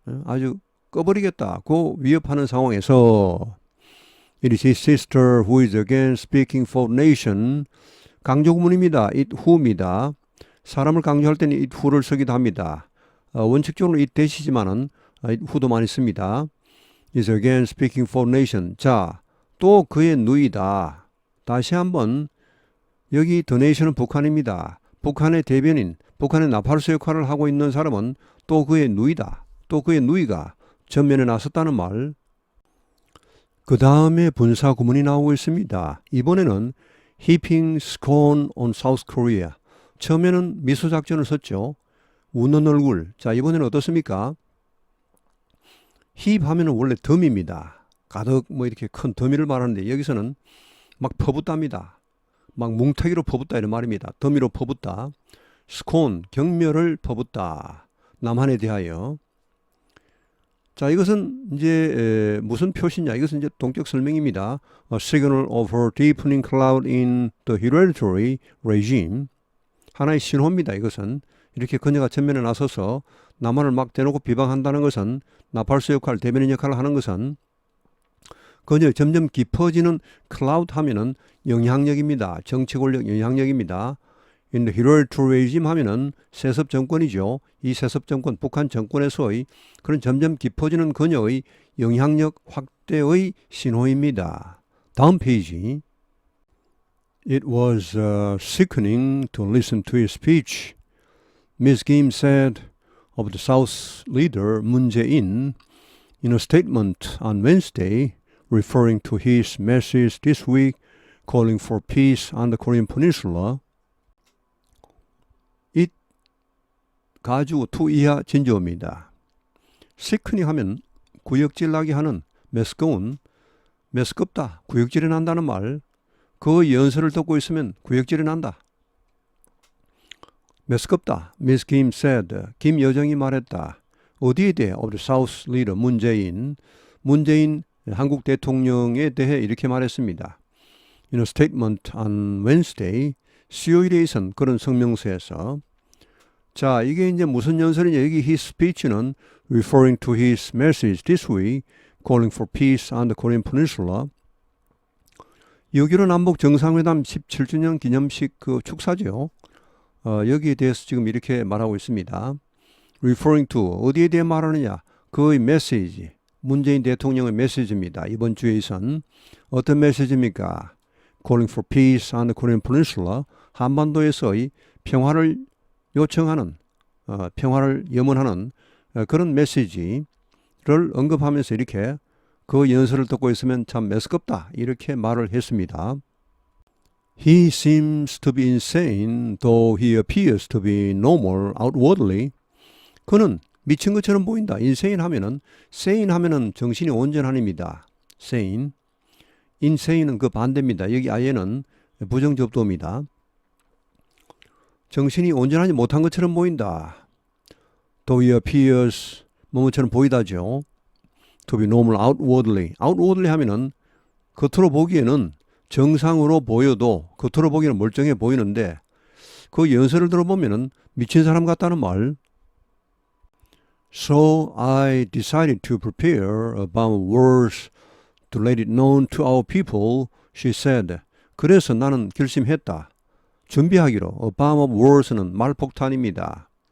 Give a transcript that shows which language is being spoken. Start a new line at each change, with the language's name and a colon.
Korean: 아주 꺼버리겠다고 위협하는 상황에서
English: It is his sister who is again speaking for the nation.
Korean: 강조구문입니다. it who입니다. 사람을 강조할 때는 it who를 쓰기도 합니다. 원칙적으로 it 대시지만은 it who도 많이 씁니다.
English: is again speaking for the nation.
Korean: 자, 또 그의 누이다. 다시 한번 여기 the nation은 북한입니다. 북한의 대변인, 북한의 나팔수 역할을 하고 있는 사람은 또 그의 누이다. 또 그의 누이가 전면에 나섰다는 말. 그 다음에 분사 구문이 나오고 있습니다. 이번에는
English: heaping scorn on South Korea.
Korean: 처음에는 미소 작전을 썼죠. 웃는 얼굴. 자, 이번에는 어떻습니까? heap 하면은 원래 덤입니다. 가득 이렇게 큰 더미를 말하는데 여기서는 막 퍼붓답니다. 막 뭉태기로 퍼붓다 이런 말입니다. 더미로 퍼붓다. scorn, 경멸을 퍼붓다. 남한에 대하여. 자, 이것은 이제 무슨 표시냐? 이것은 이제 동격 설명입니다.
English: A signal of her deepening cloud in the hereditary regime.
Korean: 하나의 신호입니다. 이것은 이렇게 그녀가 전면에 나서서 남한을 막 대놓고 비방한다는 것은, 나팔수 역할, 대변인 역할을 하는 것은 그녀 점점 깊어지는 클라우드 하면은 영향력입니다. 정치 권력 영향력입니다.
English: In the hereditary regime
Korean: 하면은 세습 정권이죠. 이 세습 정권, 북한 정권에서의 그런 점점 깊어지는 그녀의 영향력 확대의 신호입니다. 다음 페이지.
English: It was sickening to listen to his speech. Ms. Kim said of the South leader Moon Jae-in in a statement on Wednesday, referring to his message this week calling for peace on the Korean Peninsula.
Korean: It 가주 투 이하 진조입니다. 시크닝 하면 구역질 나게 하는, 매스꺼운, 매스껍다, 구역질이 난다는 말. 그 연설을 듣고 있으면 구역질이 난다. 매스껍다.
English: Miss Kim said.
Korean: 김 여정이 말했다. 어디에 대해?
English: Of the South leader 문재인.
Korean: 문재인 한국 대통령에 대해 이렇게 말했습니다.
English: In a statement on Wednesday.
Korean: 수요일에 있은 그런 성명서에서. 자, 이게 이제 무슨 연설이냐?
English: 여기 his speech는 referring to his message this week calling for peace on the Korean Peninsula.
Korean: 6.15 남북 정상회담 17주년 기념식 그 축사죠. 여기에 대해서 지금 이렇게 말하고 있습니다.
English: Referring to
Korean: 어디에 대해 말하느냐? 그의 메시지, 문재인 대통령의 메시지입니다. 이번 주에 있은 어떤 메시지입니까?
English: Calling for peace on the Korean Peninsula.
Korean: 한반도에서의 평화를 요청하는, 평화를 염원하는 그런 메시지를 언급하면서 이렇게 그 연설을 듣고 있으면 참 매스껍다 이렇게 말을 했습니다.
English: He seems to be insane, though he appears to be normal outwardly.
Korean: 그는 미친 것처럼 보인다. insane 하면은, sane 하면은 정신이 온전한입니다.
English: sane.
Korean: insane는 그 반대입니다. 여기 아예는 부정접두입니다. 정신이 온전하지 못한 것처럼 보인다.
English: Though he appears
Korean: 뭐뭐처럼 보이다죠.
English: To be normal outwardly.
Korean: outwardly 하면은 겉으로 보기에는 정상으로 보여도 겉으로 보기에는 멀쩡해 보이는데 그 연설을 들어보면은 미친 사람 같다는 말.
English: So I decided to prepare a bomb of words to let it known to our people, she said.
Korean: 그래서 나는 결심했다. 준비하기로.
English: A bomb of words
Korean: 는 말폭탄입니다.